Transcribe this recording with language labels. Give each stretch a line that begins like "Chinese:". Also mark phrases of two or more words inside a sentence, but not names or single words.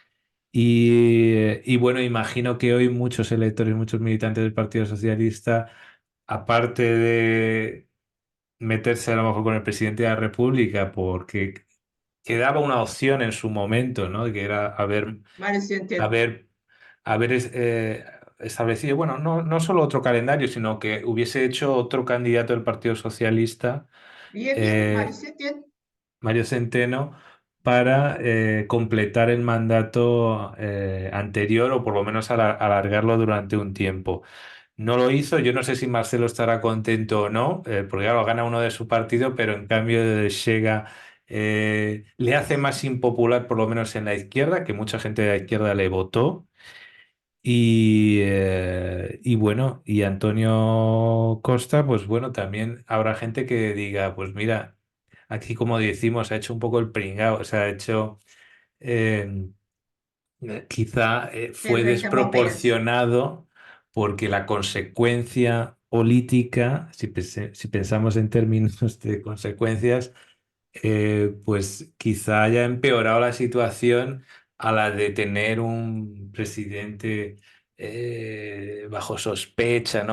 Spanish: Y bueno, imagino que hoy muchos electores, muchos militantes del Partido Socialista, aparte de meterse a lo mejor con el presidente de la República, porque quedaba una opción en su momento, ¿no? Que era Mário Centeno. haber, haber establecido, bueno, no solo otro calendario, sino que hubiese hecho otro candidato del Partido Socialista.
Portuguese: E havia Mário eh, Centeno.
Spanish: Mario Centeno para completar el mandato anterior o por lo menos alargarlo durante un tiempo. No lo hizo, yo no sé si Marcelo estará contento o no, porque claro, gana uno de su partido, pero en cambio Chega le hace más impopular, por lo menos en la izquierda, que mucha gente de la izquierda le votó. Y bueno, y Antonio Costa, pues bueno, también habrá gente que diga, pues mira, aquí como decimos, ha hecho un poco el pringao, o sea, ha hecho, eh, quizá fue
Portuguese: Fez em cama ao PS.
Spanish: desproporcionado porque la consecuencia política, si pensamos en términos de consecuencias, pues quizá haya empeorado la situación a la de tener un presidente bajo sospecha, ¿no?